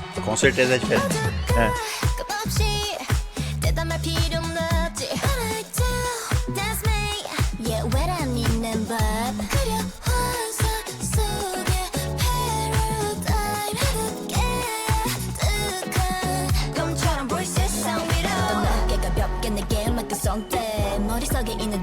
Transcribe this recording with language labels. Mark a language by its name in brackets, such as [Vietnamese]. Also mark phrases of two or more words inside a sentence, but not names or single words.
[Portuguese] com certeza é diferente. [Korean] 끝없이 대담할 필요는 없지 [English] Alright, that's me Yeah, [Korean] 왜란 있는 법 그려 환상 속에 paradigm 가득한 꿈처럼 보일 세상 위로 더 넓게 가볍게 내게 맡겨 손대 머릿속에 있는